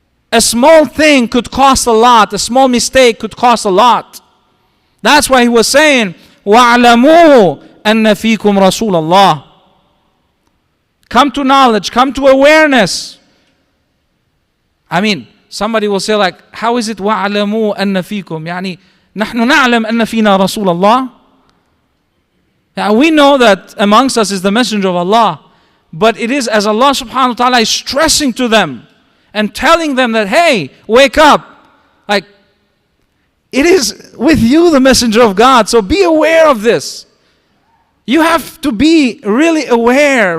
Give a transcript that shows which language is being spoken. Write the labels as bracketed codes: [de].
[en] A small thing could cost a lot. A small mistake could cost a lot. That's why he was saying, [ar] وَاعْلَمُوا أَنَّ فِيكُمْ رَسُولَ اللَّهِ. [en] Come to knowledge, come to awareness. I mean, somebody will say like, how is it [ar] وَاعْلَمُوا أَنَّ فِيكُمْ? يعني نحن نعلم أن فينا رسول الله. [en] We know that amongst us is the messenger of Allah. But it is as Allah subhanahu wa ta'ala is stressing to them and telling them that, hey, wake up. Like, it is with you the messenger of God. So be aware of this. You have to be really aware.